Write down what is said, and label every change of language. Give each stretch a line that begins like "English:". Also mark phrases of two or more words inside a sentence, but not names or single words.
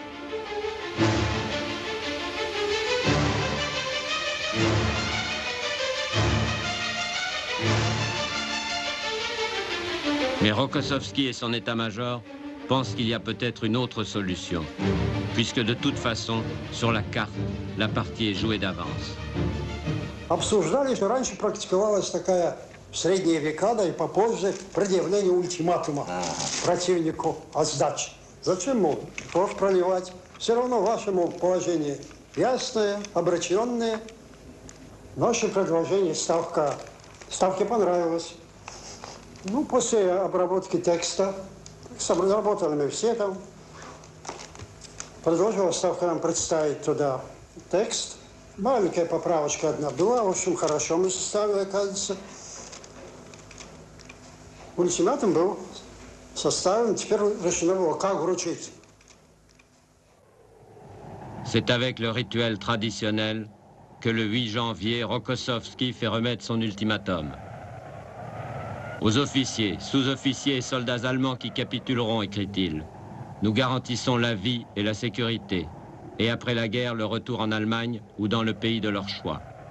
French: Mais Rokossovski et son état-major pensent qu'il y a peut-être une autre solution, puisque de toute façon, sur la carte, la partie est jouée d'avance.
Russian: Обсуждали, что раньше практиковалась такая в средние века, да и попозже, предъявление ультиматума противнику о сдаче. Зачем, мол, кровь проливать? Все равно ваше, мол, положение ясное, обреченное. Наше предложение ставке понравилось. Ну, после обработки текста, обработали мы все там, предложила Ставка нам представить туда текст. Маленькая поправочка одна была, в общем, хорошо мы составили, оказывается. Ультиматум был составлен, теперь решено было, как вручить.
French: C'est avec le rituel traditionnel que le 8 janvier, Rokossovski fait remettre son ultimatum. Aux officiers, sous-officiers et soldats allemands qui capituleront, écrit-il, nous garantissons la vie et la sécurité, et après la guerre, le retour en Allemagne ou dans le pays de leur choix.